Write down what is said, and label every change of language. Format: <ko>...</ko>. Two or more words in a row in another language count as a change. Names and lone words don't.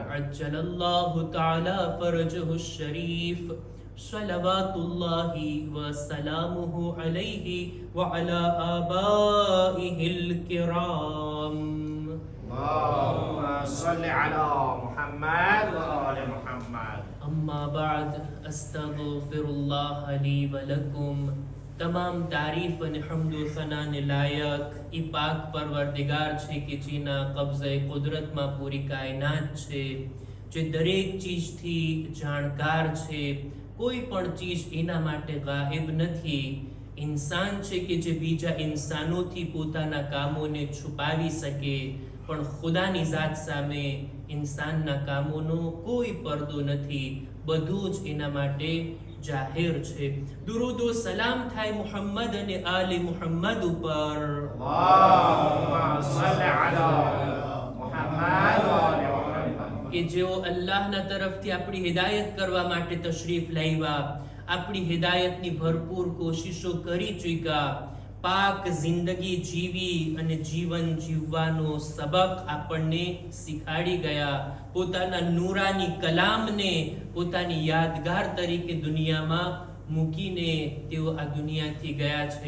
<ar>عجل الله تعالى فرجه الشريف صلوات الله وسلامه عليه وعلى آبائه الكرام. اللهم صل على محمد وآل محمد. أما بعد استغفر الله لي ولكم.</ar> <gu>તમામ તારીફ અને હમદો સનાને લાયક ઈ પાક પરવરદિગાર છે કે જેના કબજે કુદરતમાં પૂરી કાયનાત છે, જે દરેક ચીજથી જાણકાર છે, કોઈ પણ ચીજ એના માટે ગાયબ નથી. ઇન્સાન છે કે જે બીજા ઇન્સાનોથી પોતાના કામોને છુપાવી શકે, પણ ખુદાની ઝાત સામે ઇન્સાનના કામોનો કોઈ પડદો નથી, બધું જ એના માટે જાહેર છે. દુરૂદ ઓ સલામ થાય મુહમ્મદ અને આલે મુહમ્મદ ઉપર.</gu> <ar>اللهم صل على محمد وآل محمد.</ar> <gu>કે જેઓ અલ્લાહના તરફથી આપણી હિદાયત કરવા માટે તશરીફ લાવ્યા, આપણી હિદાયતની ભરપૂર કોશિશો કરી ચૂક્યા, પાક જિંદગી જીવી અને જીવન જીવવાનો સબક આપણને શીખાડી ગયા, પોતાના નૂરાની કલામને પોતાની યાદગાર તરીકે દુનિયામાં મૂકીને તેઓ આ દુનિયાથી ગયા છે.</gu>